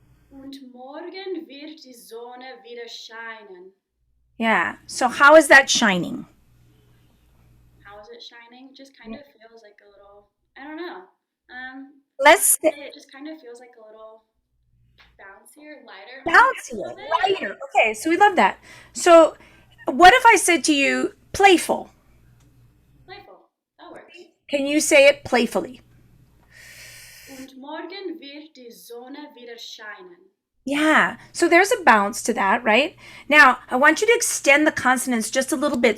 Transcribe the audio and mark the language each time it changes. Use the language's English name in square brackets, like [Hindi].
[German] Und morgen wird die Sonne wieder scheinen. [English] Yeah. So, how is that shining? How is it shining? Just kind of feels like a little, I don't know. Let's It just kind of feels like a little bouncier, lighter. bouncy, A little bit. lighter. Okay. So, we love that. So, what if I said to you, playful? Playful. That works. Can you say it playfully? [German] Und morgen wird die Sonne wieder scheinen. [English] Yeah. So there's a bounce to that, right? Now, I want you to extend the consonants just a little bit.